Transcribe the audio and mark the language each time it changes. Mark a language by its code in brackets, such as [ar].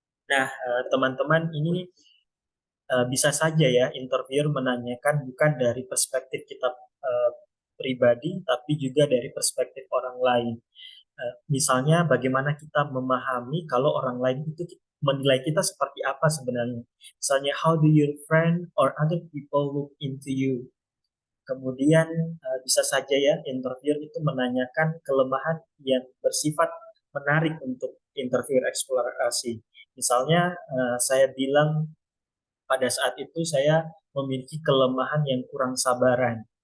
[id] Nah, teman-teman ini bisa saja ya interviewer menanyakan bukan dari perspektif kita pribadi, tapi juga dari perspektif orang lain. Misalnya bagaimana kita memahami kalau orang lain itu menilai kita seperti apa sebenarnya. [en] Misalnya, how do your friend or other people look into you? [id] Kemudian bisa saja ya interviewer itu menanyakan kelemahan yang bersifat menarik untuk interviewer eksplorasi. Misalnya saya bilang pada saat itu saya memiliki kelemahan yang kurang sabaran.